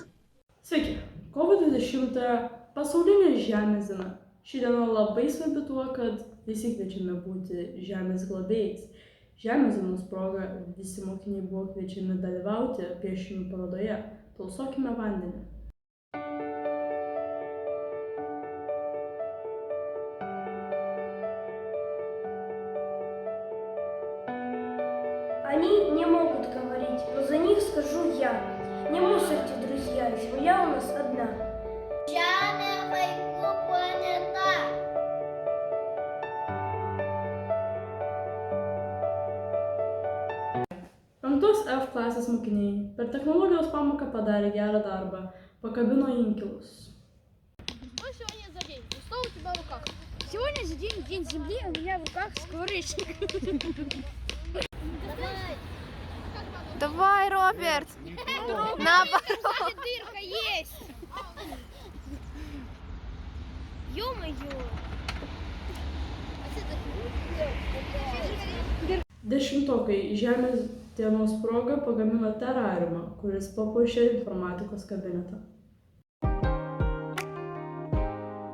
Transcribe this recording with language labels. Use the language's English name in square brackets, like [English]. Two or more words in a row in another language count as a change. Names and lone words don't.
[Lithuanian] Sveiki. Kovo 20-ąją pasaulinė Žemės diena. Ši diena labai svarbi tuo, kad visi kviečiame būti žemės globėjais. Žemės dienos proga visi mokiniai buvo kviečiami dalyvauti piešinių parodoje Tausokime vandenį. [Russian] Они не могут говорить, но за них скажу я. Не мусорьте, друзья, земля у нас одна. [Lithuanian] Žemė vaikų planeta. Penktos F klasės mokiniai per technologijos pamoką padarė gerą darbą, pakabino inkilus. [Russian] Что сегодня за день? Что у тебя в руках? Сегодня за день земли, у меня в руках скворечник. Давай, Роберт! Наоборот! Дырка есть! Ё-моё! [Lithuanian] 10-okai Žemės dienos proga pagamino terariumą, kuris papuošė informatikos kabinetą.